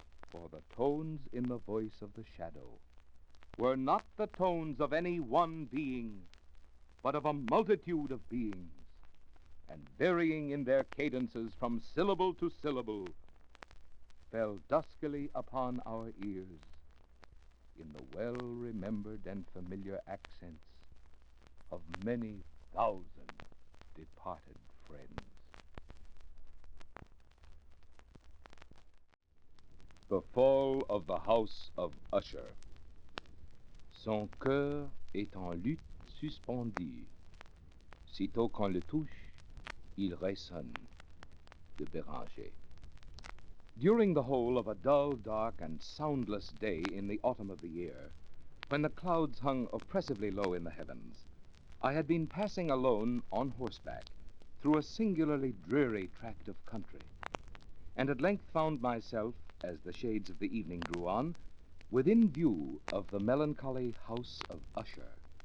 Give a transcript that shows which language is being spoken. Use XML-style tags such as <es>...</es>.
<en>For the tones in the voice of the shadow were not the tones of any one being, but of a multitude of beings, and varying in their cadences from syllable to syllable, fell duskily upon our ears in the well-remembered and familiar accents of many thousand departed friends. The Fall of the House of Usher.</en> <fr>Son cœur est en lutte suspendue. Sitôt qu'on le touche, il résonne. De Béranger.</fr> <en>During the whole of a dull, dark, and soundless day in the autumn of the year, when the clouds hung oppressively low in the heavens, I had been passing alone on horseback through a singularly dreary tract of country, and at length found myself, as the shades of the evening drew on, within view of the melancholy house of Usher.</en>